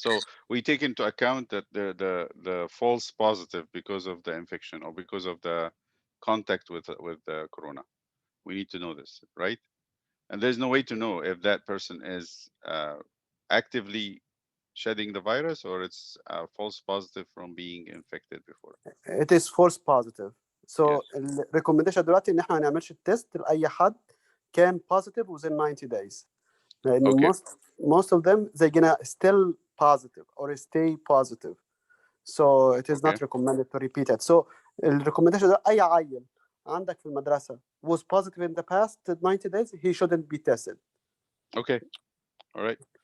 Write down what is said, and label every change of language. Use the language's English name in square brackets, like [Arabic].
[English] So we take into account that the false positive because of the infection or because of the contact with the corona. We need to know this, right? And there's no way to know if that person is actively shedding the virus or it's false positive from being infected before. It is false positive. [Arabic] So الريكومنديشن دلوقتي ان احنا ما نعملش التيست لاي حد كان [English] positive within 90 days. [Arabic] لان [English] most of them they're gonna still positive or stay positive. So it is not recommended to repeat it. So [Arabic] الريكومنديشن ده اي عيل عندك في المدرسة [English] was positive in the past 90 days, he shouldn't be tested. Okay. All right.